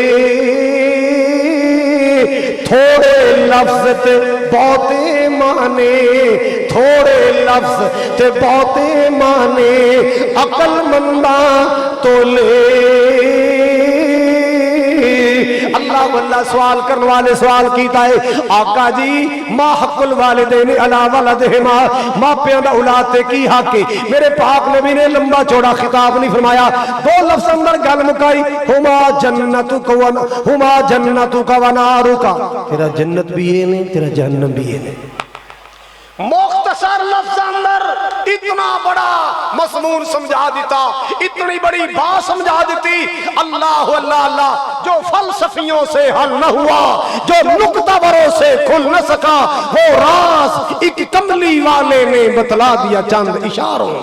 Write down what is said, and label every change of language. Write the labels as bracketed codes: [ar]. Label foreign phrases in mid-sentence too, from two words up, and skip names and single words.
[pa] تھوڑے لفظ تے بہتے معنے، تھوڑے لفظ تے بہتے معنے، عقل منداں تولے. اللہ واللہ سوال کرنے والے سوال کیتا ہے آقا جی [ar] ما حق الوالدين على ولدهما, [pa] ماپیاں دا اولاد تے کی حق ہے. میرے پاک نبی نے لمبا چوڑا خطاب نہیں فرمایا، 2 لفظ اندر گل مکائی [ar] هما جنتك ونارك. [ur] تیرا جنت بھی ہے نہیں، تیرا جہنم بھی ہے نہیں۔ مختصر لفظ اندر اتنا بڑا مضمون سمجھا دیتا، اتنی بڑی بات سمجھا دیتی. اللہ اللہ اللہ جو فلسفیوں سے حل نہ ہوا، جو نکتہ وروں سے کھل نہ سکا، وہ راز ایک کملی والے نے بتلا دیا چند اشاروں میں.